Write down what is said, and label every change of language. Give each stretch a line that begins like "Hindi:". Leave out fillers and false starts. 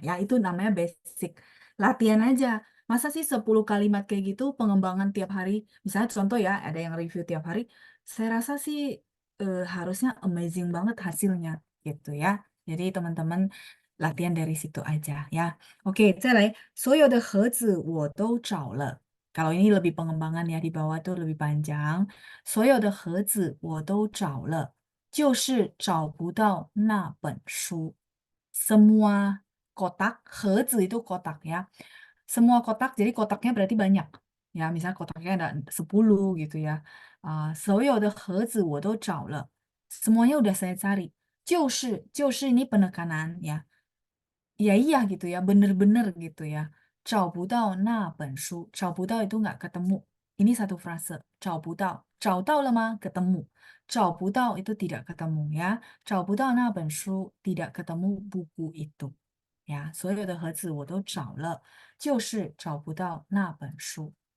Indonesian: Ya, itu namanya basic. Latihan aja. Masa sih 10 kalimat kayak gitu pengembangan tiap hari? Misalnya contoh ya, ada yang review tiap hari. Saya rasa sih harusnya amazing banget hasilnya gitu ya. Jadi teman-teman latihan dari situ aja ya.
Chinese: Oke, 再来，所有的盒子我都找了.
Indonesian: Kalau ini lebih pengembangan ya, di bawah tuh lebih panjang.
Chinese: 所有的盒子我都找了，就是找不到那本书.
Indonesian: Semua kotak,
Chinese: 盒子
Indonesian: itu kotak ya. Semua kotak, jadi kotaknya berarti banyak. Ya, misalnya kotaknya ada 10 gitu ya.
Chinese: 所有的盒子我都找了.
Indonesian: Semuanya udah saya cari.
Chinese: 就是
Indonesian: ini penekanan ya. Ya iya gitu ya, bener-bener gitu ya.
Chinese: 找不到那本书. 找不到
Indonesian: itu nggak ketemu. Ini satu frase.
Chinese: 找不到.找到了吗?
Indonesian: Ketemu.
Chinese: 找不到
Indonesian: itu tidak ketemu ya.
Chinese: 找不到那本书
Indonesian: tidak ketemu buku itu.
Chinese: Ya, 所有的盒子我都找了，就是找不到那本书.